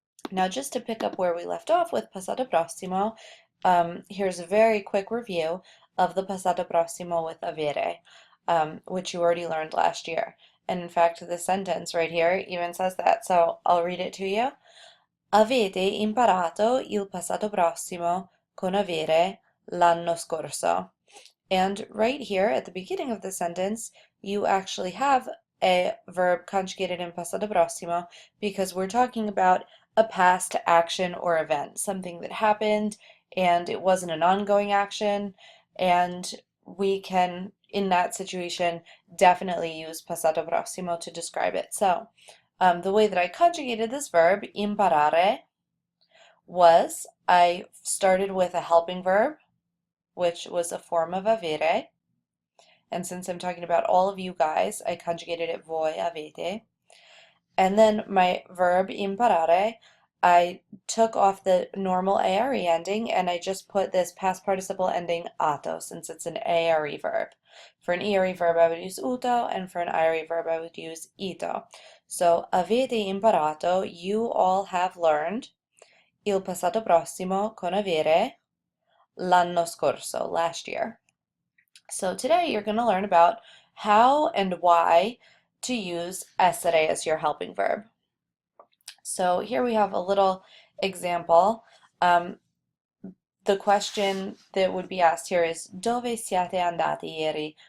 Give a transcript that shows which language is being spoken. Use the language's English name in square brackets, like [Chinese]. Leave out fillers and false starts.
[English] Now just to pick up where we left off with passato prossimo, here's a very quick review of the passato prossimo with avere, which you already learned last year. And in fact, this sentence right here even says that, so I'll read it to you. [Italian] Avete imparato il passato prossimo con avere l'anno scorso. [English] And right here at the beginning of the sentence, you actually have a verb conjugated in passato prossimo because we're talking about a past action or event, something that happened and it wasn't an ongoing action, and we can, in that situation, definitely use passato prossimo to describe it. So, the way that I conjugated this verb, imparare, was I started with a helping verb, which was a form of avere. And since I'm talking about all of you guys, I conjugated it [Italian] voi avete. [English] And then my verb imparare, I took off the normal are ending and I just put this past participle ending ato since it's an are verb. For an ere verb I would use uto, and for an ire verb I would use ito. So [Italian] avete imparato, [English] you all have learned [Italian] il passato prossimo con avere l'anno scorso, [English] last year. So today you're going to learn about how and why to use essere as your helping verb. So here we have a little example. The question that would be asked here is [Italian] Dove siete andati ieri?